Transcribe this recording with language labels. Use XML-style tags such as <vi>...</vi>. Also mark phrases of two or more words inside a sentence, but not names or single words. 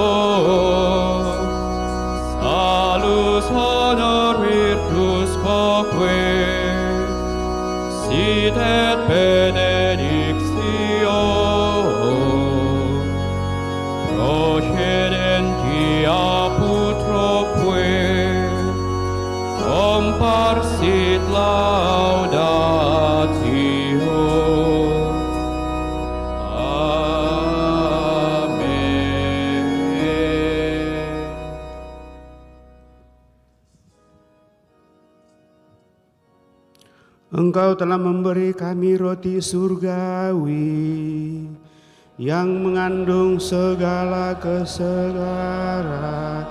<la>salus honor virtus quoque sit et benedictio procedenti aputroque comparsit laudatio. Amen.</la> <id>Engkau telah memberi kami roti surgawi yang mengandung segala kesegaran.</id>